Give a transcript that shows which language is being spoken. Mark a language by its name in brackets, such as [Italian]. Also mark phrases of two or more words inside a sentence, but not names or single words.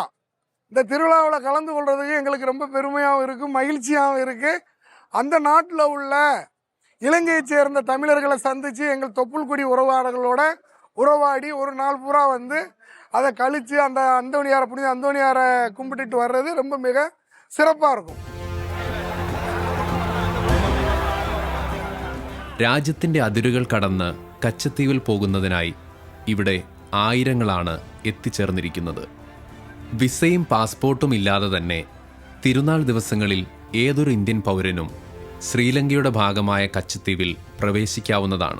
[Tamil] இந்த திருவிழாவில் கலந்து கொள்றதுக்கு எங்களுக்கு ரொம்ப பெருமையாகவும் இருக்குது, மகிழ்ச்சியாகவும் இருக்குது. அந்த நாட்டில் உள்ள இலங்கையை சேர்ந்த தமிழர்களை சந்தித்து எங்கள் தொப்புள்குடி உறவாளர்களோட உறவாடி ஒரு நாள் பூரா வந்து அதை கழித்து அந்த அந்தோனியாரை புனித அந்தோனியாரை கும்பிட்டுட்டு வர்றது ரொம்ப மிக சிறப்பாக இருக்கும். [Malayalam] രാജ്യത്തിൻ്റെ അതിരുകൾ കടന്ന് കച്ചത്തീവിൽ പോകുന്നതിനായി ഇവിടെ ആയിരങ്ങളാണ് എത്തിച്ചേർന്നിരിക്കുന്നത്. വിസയും പാസ്പോർട്ടും ഇല്ലാതെ തന്നെ തിരുനാൾ ദിവസങ്ങളിൽ ഏതൊരു ഇന്ത്യൻ പൗരനും ശ്രീലങ്കയുടെ ഭാഗമായ കച്ചത്തീവിൽ പ്രവേശിക്കാവുന്നതാണ്.